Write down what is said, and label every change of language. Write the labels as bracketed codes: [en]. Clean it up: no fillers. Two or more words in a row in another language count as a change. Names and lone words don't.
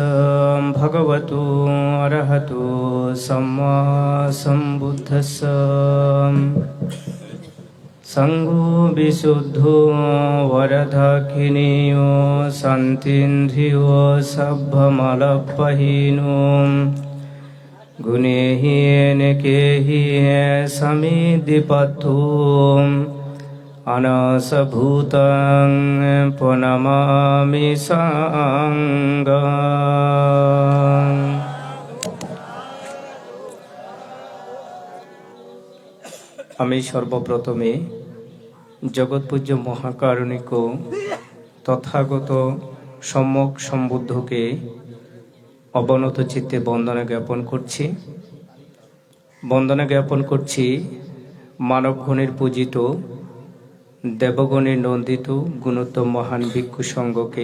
[pi] भगवतो अरहतो सम्मा सम्बुद्धस्स সঙ্গো বিশুদ্ধ বরদক্ষিণীয় শান্তিন্দ্রিয় সভ্যমলপহীন গুণেহীন কেহি সমিদিপথু অনসভূতং প্রণমামি সাঙ্গং। [bn] আমি সর্বপ্রথমে জগৎপূজ্য মহাকারণিক তথাগত সম্যক সম্বুদ্ধকে অবনত চিত্তে বন্দনা জ্ঞাপন করছি। বন্দনা জ্ঞাপন করছি মানবগণের পূজিত, দেবগণের নন্দিত গুণোত্তম মহান ভিক্ষু সংঘকে,